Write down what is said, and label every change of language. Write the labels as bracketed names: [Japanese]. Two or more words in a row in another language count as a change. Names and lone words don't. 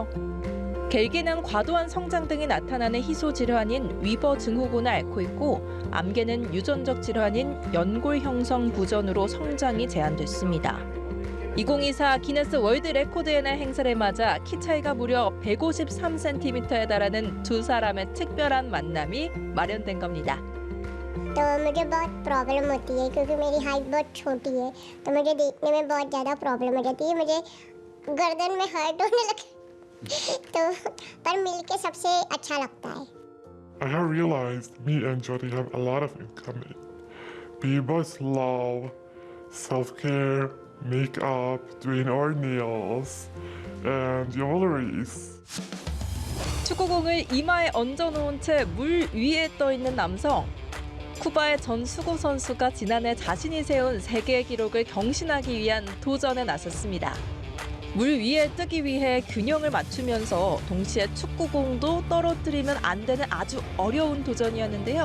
[Korean] 겔기는 과도한 성장 등이 나타나는 희소 질환인 위버 증후군을 앓고 있고 암개는 유전적 질환인 연골 형성 부전으로 성장이 제한됐습니다. 2024 기네스 월드 레코드의 날 행사를 맞아 키 차이가 무려 153cm에 달하는 두 사람의 특별한 만남이 마련된 겁니다. [Hindi] तो मुझे बहुत प्रॉब्लम होती है क्योंकि मेरी हाइट बहुत छोटी है तो मुझे देखने में बहुत ज़्यादा प्रॉब्लम हो जाती है मुझे गर्दन में हर्ट होने लगे तो पर मिलके सबसे अच्छा लगता है [English] I have realized me and Jody have a lot of in common. We both love self-care, makeup, doing our nails, and jewelries. [Korean] 축구공을 이마에 얹어놓은 채 물 위에 떠있는 남성. 쿠바의 전 수구 선수가 지난해 자신이 세운 세계 기록을 경신하기 위한 도전에 나섰습니다. 물 위에 뜨기 위해 균형을 맞추면서 동시에 축구공도 떨어뜨리면 안 되는 아주 어려운 도전이었는데요.